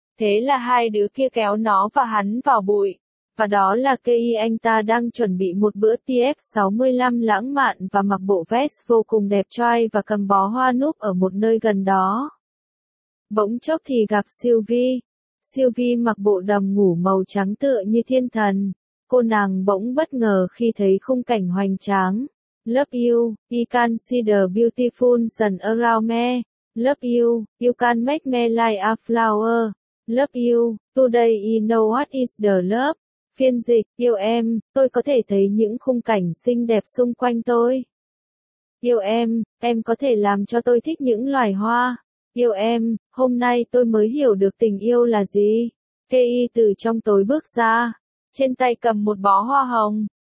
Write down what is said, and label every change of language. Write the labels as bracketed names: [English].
[Vietnamese] Thế là hai đứa kia kéo nó và hắn vào bụi. Và đó là khi anh ta đang chuẩn bị một bữa TF65 lãng mạn và mặc bộ vest vô cùng đẹp trai và cầm bó hoa núp ở một nơi gần đó. Bỗng chốc thì gặp Sylvie. Sylvie mặc bộ đầm ngủ màu trắng tựa như thiên thần. Cô nàng bỗng bất ngờ khi thấy khung cảnh hoành tráng. [English] Love you, you can see the beautiful sun around me. Love you, you can make me like a flower. Love you, today you know what is the love. [Vietnamese] Phiên dịch, yêu em, tôi có thể thấy những khung cảnh xinh đẹp xung quanh tôi. Yêu em có thể làm cho tôi thích những loài hoa. Yêu em, hôm nay tôi mới hiểu được tình yêu là gì. Kei từ trong tối bước ra, trên tay cầm một bó hoa hồng.